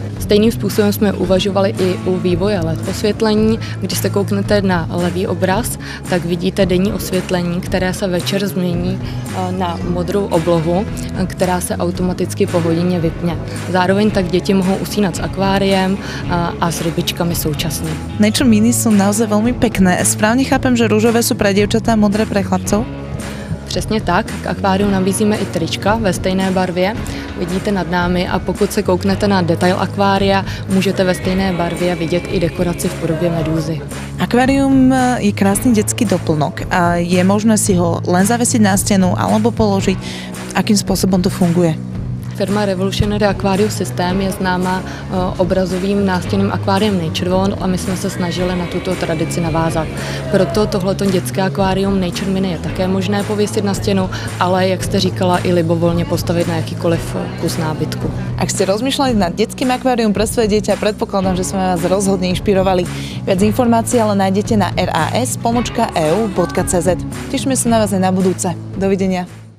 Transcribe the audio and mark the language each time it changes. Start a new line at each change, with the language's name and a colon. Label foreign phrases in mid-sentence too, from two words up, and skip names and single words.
Czech: Stejným způsobem jsme uvažovali i u vývoje LED osvětlení. Když se kouknete na levý obraz, tak vidíte denní osvětlení, které se večer změní na modrou oblohu, která se automaticky po hodině vypne. Zároveň tak děti mohou usínat s akváriem a s rybičkami současně.
Slovak: Nature Mini sú naozaj veľmi pekné. Správne chápem, že rúžové sú pre dievčatá, modré pre chlapcov?
Czech: Přesně tak, k akváriu nabízíme i trička ve stejné barvě, vidíte nad námi, a pokud se kouknete na detail akvária, můžete ve stejné barvě vidět i dekoraci v podobě medúzy.
Slovak: Akvárium je krásny detský doplnok a je možné si ho len zavesiť na stenu alebo položiť. Akým spôsobom to funguje?
Czech: Firma Revolutionary Aquarium System je známa obrazovým nástěnným akváriem Nature One a my jsme se snažili na tuto tradici navázat. Proto tohleto dětské akvárium Nature Mini je také možné pověsit na stěnu, ale jak jste říkala, i libovolně postavit na jakýkoliv kus nábytku.
Slovak: Ak ste rozmýšľali nad detským akvárium pre svoje dieťa, predpokladám, že sme vás rozhodne inšpirovali. Viac informácií ale nájdete na ras.eu.cz. Tešíme sa na vás aj na budúce. Dovidenia.